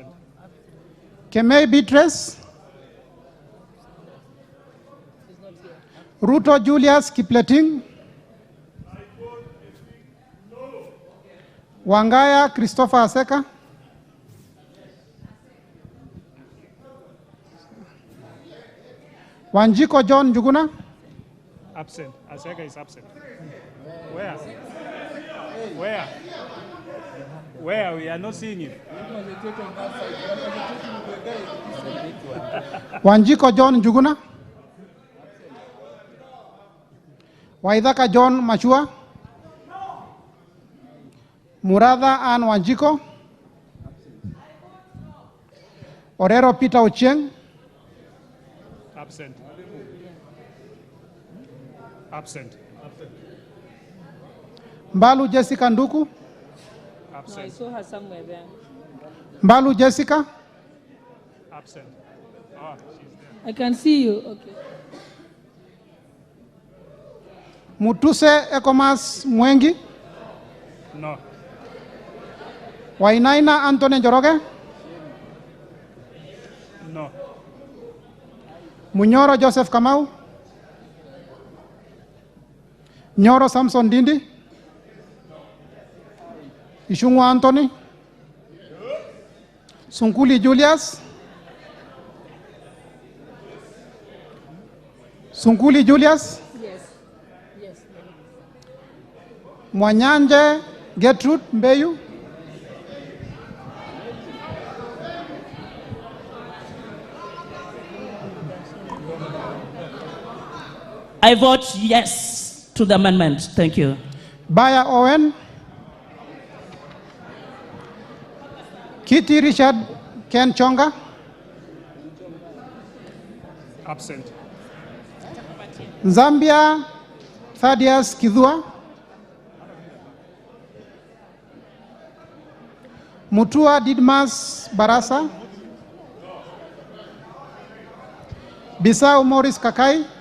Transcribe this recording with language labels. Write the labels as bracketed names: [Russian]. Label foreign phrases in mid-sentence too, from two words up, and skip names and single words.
[English] Kemei Beatrice. Ruto Julius Kipleting. Wangaya Christopher Aseka. Wanjiko John Njuguna. Absent. Aseka is absent. Where? Where? Where? We are not seeing him. Wanjiko John Njuguna. Waithaka John Machua. Muratha Ann Wanjiko. Orero Peter Ochieng. Absent. Absent. Mbalu Jessica Nduku. No, I Absent. saw her somewhere there. Mbalu Jessica. Absent. Oh, she's there. I can see you. Okay. Mutuse Ekomas Mwengi. No. Wainaina Anthony Njoroge. No. Munyoro Joseph Kamau. Nyoro Samson Dindi. Ishungwa Anthony. Sunkuli Julius. Sunkuli Julius. Yes. Yes. Mwanyanje Gertrude Mbeyu. I vote yes to the amendment. Thank you. Baya Owen. Kitty Richard Ken Chonga. Absent. Zambia Thaddeus Kidhua. Mutua Didmas Barasa. Bisau Morris Kakai.